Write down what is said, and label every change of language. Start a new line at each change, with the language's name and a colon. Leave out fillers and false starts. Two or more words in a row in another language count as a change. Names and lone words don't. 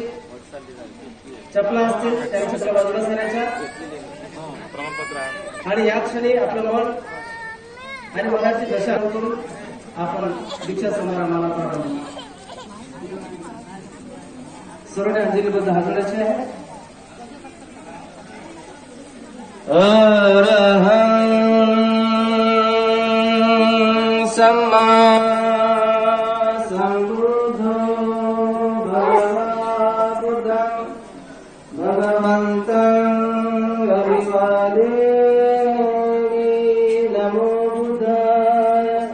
Marathi: चपला असतील त्यांच्या बाजूला सारायच्या. आणि या क्षणी आपलं मन आणि मनाची दशा करून आपण दीक्षा समारंभाला प्रारंभ सर्वांनी अंजलीबद्ध हाजराचे आहे.
Pali: अरहं सम्मा संबुद्धो भगवा बुद्धं भगवन्तं अभिवादेमि नमो बुद्धाय.